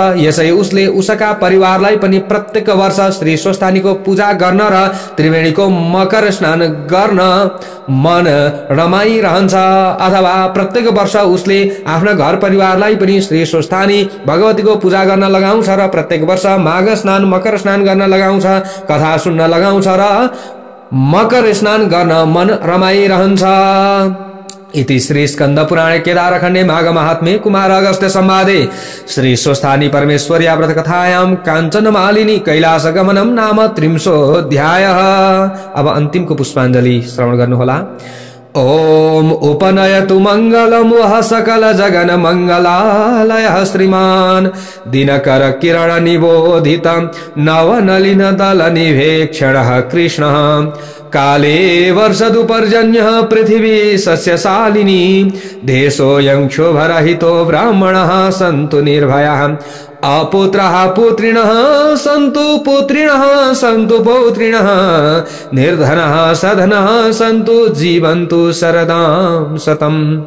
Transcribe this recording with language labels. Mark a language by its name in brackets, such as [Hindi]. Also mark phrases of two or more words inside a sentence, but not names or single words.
[Nepali] यसै उसले उसका परिवारलाई पनि प्रत्येक वर्ष श्री स्वस्थानीको पूजा गर्न र त्रिवेणीको मकर स्नान गर्न मन रमाइरहन्छ, अथवा प्रत्येक वर्ष उसले आफ्ना घर परिवारलाई पनि श्री स्वस्थानी भगवतीको पूजा गर्न लगाउँछ र प्रत्येक वर्ष माघ स्नान मकर स्नान गर्न लगाउँछ, कथा सुन्न लगाउँछ र मकर स्नान गर्न मन रमाइरहन्छ। [Sanskrit] इति श्री स्कंद पुराणे केदारखण्डे माघ महात्म्ये कुमार अगस्त्य संवादे श्री स्वस्थानी परमेश्वर्या व्रत कथायां काञ्चन मालिनी कैलाश गमनम नाम 30 [Nepali] अब अन्तिमको पुष्पाञ्जलि श्रवण गर्नुहोला। [Sanskrit] ओम उपनयतु मंगलम वह सकल जगन मंगलालय श्रीमान दिनकर किरण निबोधित नवनलिन दल निवेक्षण कृष्ण काले वर्षदु पर्जन्य पृथिवी सस्यशालिनी देशोऽयं क्षोभरहितो ब्राह्मणः सन्तु निर्भयाः अपुत्रः पुत्रिणः सन्तु पुत्रिणः सन्तु पौत्रिणः निर्धनः सधनः सन्तु जीवन्तु शरदां शतम्।